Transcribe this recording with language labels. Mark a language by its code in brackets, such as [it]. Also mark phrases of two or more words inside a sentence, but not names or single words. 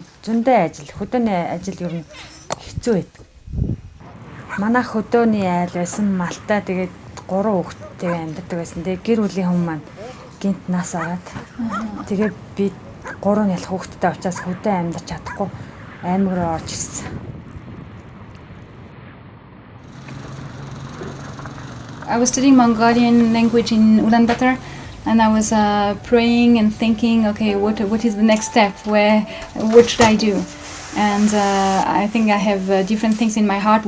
[mn] Зөндөө ажил, хөдөөний ажил ер нь хэцүү байдаг. Манайх хөдөөний айл байсан малтай тэгээд 3 хүүхэдтэйгээ амьдардаг байсан. Тэгээд гэр бүлийн хүмүүс маань гинт нас аваад. Тэгээд би 3 ялах хүүхэдтэй учраас хөдөө амьдарч чадахгүй аймаг руу орж ирсэн. [en] I was studying Mongolian language in Ulaanbaatar, and I was praying and thinking, okay, what is the next step? What should I do? And I think I have different things in my heart.